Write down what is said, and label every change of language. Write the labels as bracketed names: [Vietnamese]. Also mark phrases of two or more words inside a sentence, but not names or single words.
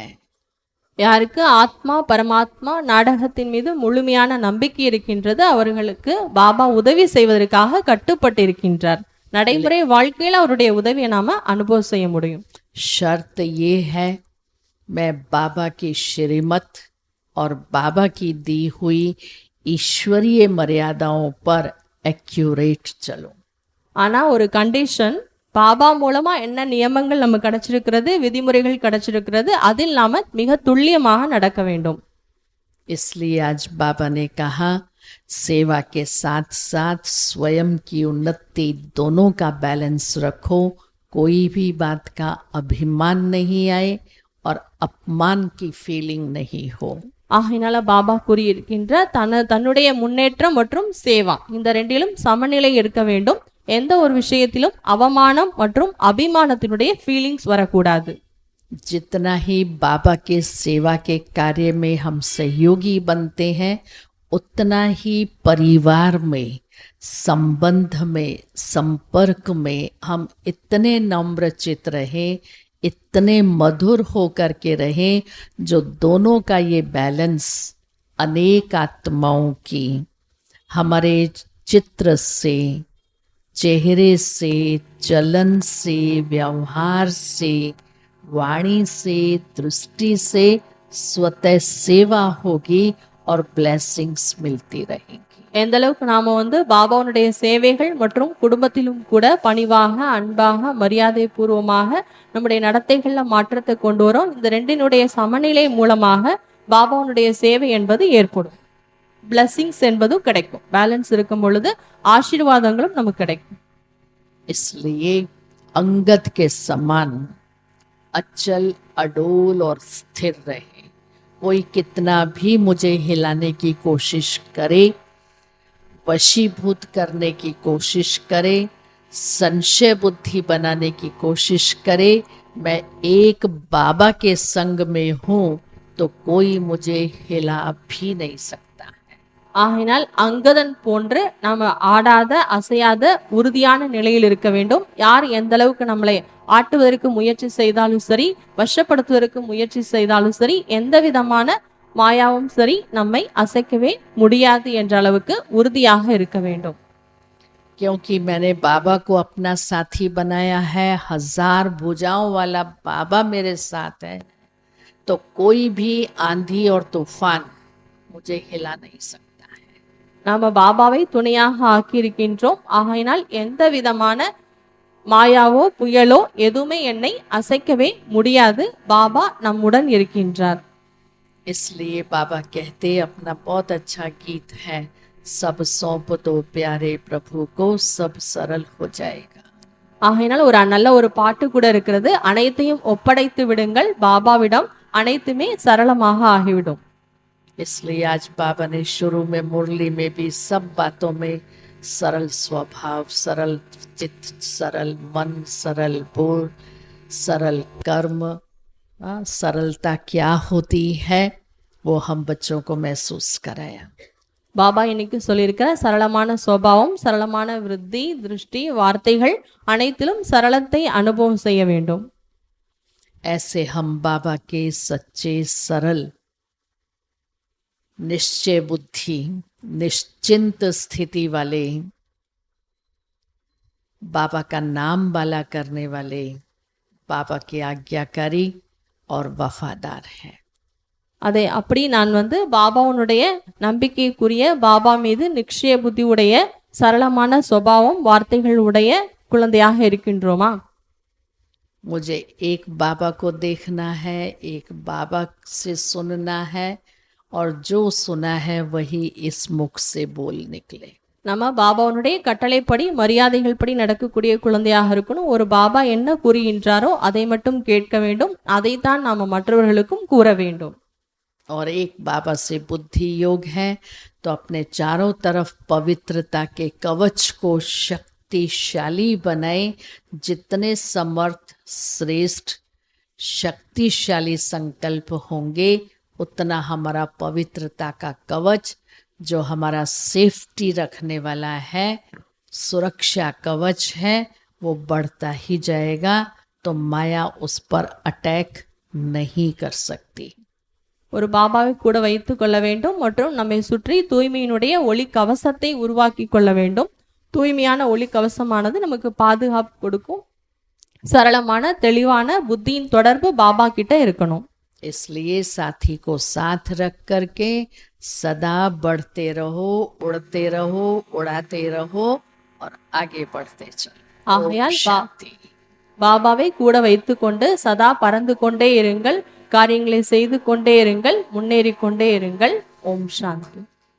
[Tamil] யாருக்கு ஆத்மா, பரமாத்மா, நாடகத்தின் மீது முழுமையான நம்பிக்கை இருக்கின்றது அவர்களுக்கு பாபா உதவி செய்வதற்காக கட்டுப்பட்டிருக்கின்றார். நடைமுறை வாழ்க்கையில் அவருடைய உதவியை நாம அனுபவம் செய்ய முடியும். [Hindi] शर्त ये है मैं बाबा की श्रीमत और बाबा की दी हुई ईश्वरीय मर्यादाओं पर एक्यूरेट चलूं। [Tamil] ஆனா ஒரு கண்டிஷன், பாபா மூலமா என்ன நியமங்கள் நமக்கு கிடைச்சிருக்கிறது, விதிமுறைகள் கிடைச்சிருக்கிறது, அதில் நாம மிக துல்லியமாக நடக்க வேண்டும். [Hindi] इसलिए आज बाबा ने कहा सेवा के साथ साथ स्वयं की उन्नति दोनों का बैलेंस रखो। कोई भी बात का अभिमान नहीं आए और अपमान की फीलिंग नहीं हो। [Tamil] ஆகையினால பாபா கூறியிருக்கின்ற தன்னுடைய முன்னேற்றம் மற்றும் சேவா இந்த ரெண்டிலும் சமநிலை இருக்க வேண்டும். எந்த ஒரு விஷயத்திலும் அவமானம் மற்றும் அபிமானத்தினுடைய ஃபீலிங்ஸ் வரக்கூடாது. [Hindi] जितना ही बाबा के सेवा के कार्य में हम सहयोगी बनते हैं, उतना ही परिवार में, संबंध में, संपर्क में हम इतने नम्रचित रहें, इतने मधुर होकर के रहें, जो दोनों का ये बैलेंस अनेक आत्माओं की हमारे चित्र से, चेहरे से, चलन से, व्यवहार से, वाणी से, दृष्टि से स्वतः सेवा होगी और ब्लेसिंग्स मिलती रहेंगी। [Tamil] எந்த அளவுக்கு நாம வந்து பாபாவுடைய சேவைகள் மற்றும் குடும்பத்திலும் கூட பணிவாக, அன்பாக, மரியாதை பூர்வமாக நம்முடைய நடத்தைகள்ல மாற்றத்தை கொண்டு வரோம். இந்த ரெண்டினுடைய சமநிலை மூலமாக பாபாவுடைய சேவை என்பது ஏற்படும். பிளஸிங்ஸ் என்பதும் கிடைக்கும். பேலன்ஸ் இருக்கும் பொழுது ஆசீர்வாதங்களும் நமக்கு கிடைக்கும். [Hindi] इसलिए अंगद के समान अचल, अडोल और स्थिर रहे। कोई कितना भी मुझे हिलाने की कोशिश करे, वशीभूत करने की कोशिश करे, संशय बुद्धि बनाने की कोशिश करे, मैं एक बाबा के संग में हूँ तो कोई मुझे हिला भी नहीं सकता। [Tamil] ஆகினால் அங்கதன் போன்று நாம ஆடாத, அசையாத, உறுதியான நிலையில் இருக்க வேண்டும். யார் எந்த அளவுக்கு நம்மளை ஆட்டுவதற்கு முயற்சி செய்தாலும் சரி, வசப்படுத்துவதற்கு முயற்சி செய்தாலும் சரி, எந்த விதமான மாயாவும் சரி நம்மை அசைக்கவே முடியாது என்ற அளவுக்கு உறுதியாக இருக்க வேண்டும். [Hindi] क्योंकि मैंने बाबा को अपना साथी बनाया है, 1000 भुजाओं वाला बाबा मेरे साथ है, तो कोई भी आंधी और तूफान मुझे हिला नहीं सकता। [Tamil] நாம பாபாவை துணையாக ஆக்கியிருக்கின்றோம். ஆகையினால் எந்த விதமான மாயாவோ புயலோ எதுவுமே என்னை அசைக்கவே முடியாது. பாபா நம்முடன் இருக்கின்றார். [Hindi] इसलिए बाबा कहते, अपना बहुत अच्छा गीत है, सब सौंप दो प्यारे प्रभु को, सब सरल हो जाएगा। [Tamil] ஆகையினால் ஒரு நல்ல ஒரு பாட்டு கூட இருக்கிறது, அனைத்தையும் ஒப்படைத்து விடுங்கள் பாபாவிடம், அனைத்துமே சரளமாக ஆகிவிடும். [Hindi] इसलिए आज बाबा ने शुरू में मुरली में भी सब बातों में सरल स्वभाव, सरल चित्त, सरल मन, सरल बोल, सरल कर्म, सरलता क्या होती है वो हम बच्चों को महसूस कराया। [Tamil] பாபா இன்னைக்கு சொல்லியிருக்கிற சரளமான சுபாவம், சரளமான விருத்தி, திருஷ்டி, வார்த்தைகள் அனைத்திலும் சரளத்தை அனுபவம் செய்ய வேண்டும். [Hindi] ऐसे हम बाबा के सच्चे सरल निश्चय बुद्धि निश्चिंत स्थिति वाले, बाबा का नाम वाला करने वाले, बाबा के आज्ञाकारी और वफादार हैं। [Tamil] அதை அப்படி நான் பாபாவுடைய நம்பிக்கைக்குரிய, பாபா மீது நிச்சய புத்தி உடைய, சரளமான சுபாவம், வார்த்தைகள் உடைய குழந்தையாக இருக்கின்றோமா? [Hindi] मुझे एक बाबा को देखना है, एक बाबा से सुनना है, और जो सुना है वही इस मुख से बोल निकले। [Tamil] நம்ம பாபாவுடைய கட்டளைப்படி, மரியாதைகள் படி நடக்கக்கூடிய குழந்தையாக இருக்கணும். ஒரு பாபா என்ன கூறுகின்றாரோ அதை மட்டும் கேட்க வேண்டும், அதைத்தான் நாம மற்றவர்களுக்கும் கூற வேண்டும். [Hindi] और एक बाबा से बुद्धि योग है तो अपने चारों तरफ पवित्रता के कवच को शक्तिशाली बनाए। जितने समर्थ, श्रेष्ठ, शक्तिशाली संकल्प होंगे उतना हमारा पवित्रता का कवच, जो हमारा सेफ्टी रखने वाला है, सुरक्षा कवच है, वो बढ़ता ही जाएगा। तो माया उस पर अटैक नहीं कर सकती। [Tamil] ஒரு பாபாவை கூட வைத்து கொள்ள வேண்டும் மற்றும் நம்மை சுற்றி தூய்மையினுடைய ஒளி கவசத்தை உருவாக்கி கொள்ள வேண்டும். தூய்மையான ஒளி கவசமானது நமக்கு பாதுகாப்பு கொடுக்கும். சரளமான தெளிவான புத்தியின் தொடர்பு பாபா கிட்ட இருக்கணும். इसलिए साथी को साथ रख करके सदा बढ़ते रहो, उड़ते रहो, उड़ाते रहो और आगे बढ़ते चलो। ஆகையால் பாபாவை கூட வைத்து கொண்டு சதா பறந்து கொண்டே இருங்கள், காரியங்களை செய்து கொண்டே இருங்கள், முன்னேறி கொண்டே இருங்கள். ஓம் சாந்தி.